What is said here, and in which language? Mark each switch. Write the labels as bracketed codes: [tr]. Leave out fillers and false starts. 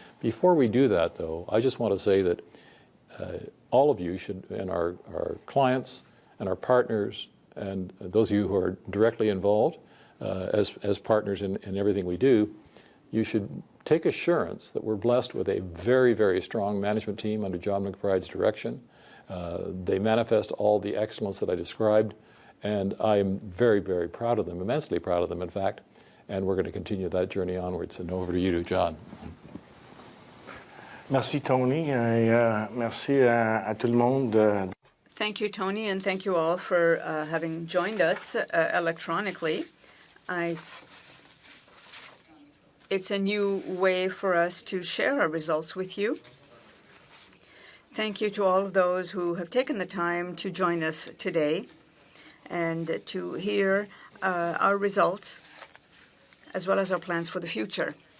[en] Before we do that, though, I just want to say that all of you should, and our clients and our partners, and those of you who are directly involved as partners in everything we do, you should take assurance that we're blessed with a very, very strong management team under John McBride's direction. They manifest all the excellence that I described, and I'm very, very proud of them, immensely proud of them, in fact, and we're going to continue that journey onwards. And over to you, John. [fr] Merci, Tony, et merci à tout le monde. [en] Thank you, Tony, and thank you all for having joined us electronically. It's a new way for us to share our results with you. Thank you to all of those who have taken the time to join us today and to hear our results as well as our plans for the future.